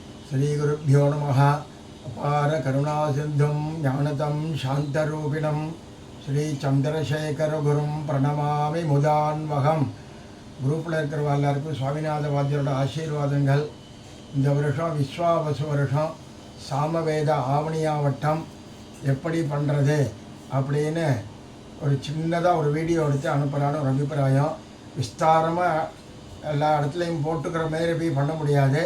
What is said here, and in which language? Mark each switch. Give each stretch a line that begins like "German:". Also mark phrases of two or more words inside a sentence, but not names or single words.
Sanskrit: श्रीगुरुभ्यो नमः। अपार करुणासिन्धुं ज्ञानतं शान्तरूपिणं श्रीचन्द्रशेखरगुरुं प्रणमामि मुदान्वहम्.
Tamil: குரூப்பில் இருக்கிறவா எல்லாருக்கும் சுவாமிநாத வாத்தியரோட ஆசீர்வாதங்கள். இந்த வருஷம் விஸ்வாவசு வருஷம் சாமவேத ஆவணியாவட்டம் எப்படி பண்ணுறது அப்படின்னு ஒரு சின்னதாக ஒரு வீடியோ எடுத்து அனுப்புகிறான்னு ஒரு அபிப்பிராயம். விஸ்தாரமாக எல்லா இடத்துலையும் போட்டுக்கிற மாரி போய் பண்ண முடியாது.